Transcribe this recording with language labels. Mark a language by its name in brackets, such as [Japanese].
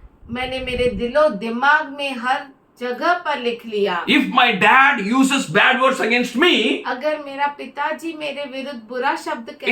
[Hindi] मैंने मेरे दिलो दिमाग में हर जगह पर लिख लिया। [English] If my dad uses bad words against me, [Hindi] अगर मेरा पिताजी मेरे विरुद्ध बुरा शब्द कहता